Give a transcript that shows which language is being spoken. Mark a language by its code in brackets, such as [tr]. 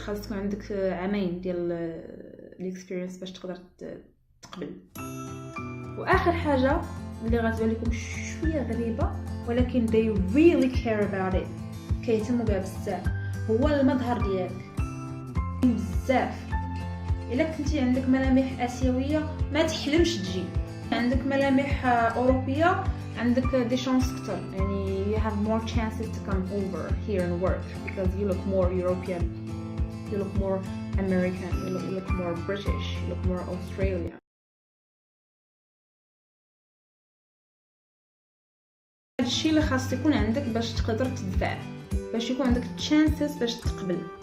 [ar] خاص تكون عندك عامين ديال experience باش تقدر تقبل. واخر حاجه اللي غتبان لكم شويه غريبه ولكن [en] they really care about it، [ar] كيهتموا بها بزاف، هو المظهر ديالك بزاف. الا كنتي عندك ملامح اسيويه ما تحلمش تجي، عندك ملامح اوروبيه عندك دي شانس اكثر، يعني [en] you have more chances to come over here and work because you look more European, you look more American, you look more British, you look more Australian. [ar] الشيء اللي خاص يكون عندك باش تقدر تدفع، باش يكون عندك chances باش تقبل.